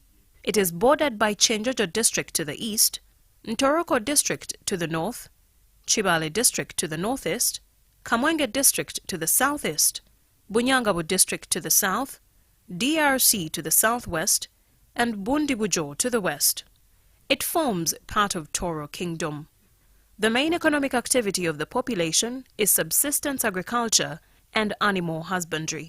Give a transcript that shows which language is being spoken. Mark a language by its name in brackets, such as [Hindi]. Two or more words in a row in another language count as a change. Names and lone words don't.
[English] It is bordered by Chenjojo district to the east, Ntoroko district to the north, Chibale district to the northeast, Kamwenge district to the southeast, Bunyangabo district to the south, DRC to the southwest, and Bundibujo to the west. It forms part of Toro Kingdom. The main economic activity of the population is subsistence agriculture and animal husbandry.